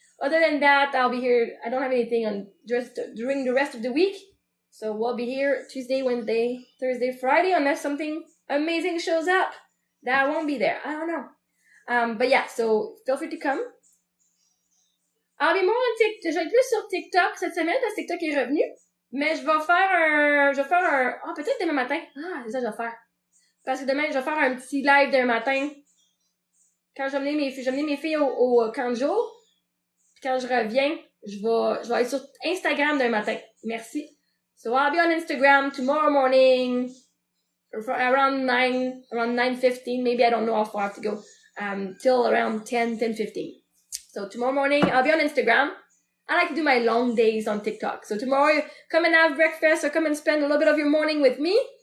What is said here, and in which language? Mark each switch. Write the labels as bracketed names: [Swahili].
[English] Other than that, I'll be here. I don't have anything on just during the rest of the week. So we'll be here Tuesday, Wednesday, Thursday, Friday, unless something amazing shows up that I won't be there. I don't know. But yeah, so feel free to come. I'll be more on TikTok. [French] Je vais être plus sur TikTok cette semaine parce que TikTok est revenu. Mais je vais faire un, peut-être demain matin. Ah, c'est ça que je vais faire. Parce que demain, je vais faire un petit live demain matin. Quand je vais amener mes filles au camp de jour. Puis quand je reviens, je vais être sur Instagram demain matin. Merci. [English] So I'll be on Instagram tomorrow morning around 9:15. Maybe I don't know how far I have to go. Till around 10:15. So tomorrow morning, I'll be on Instagram. I like to do my long days on TikTok. So tomorrow, come and have breakfast or come and spend a little bit of your morning with me.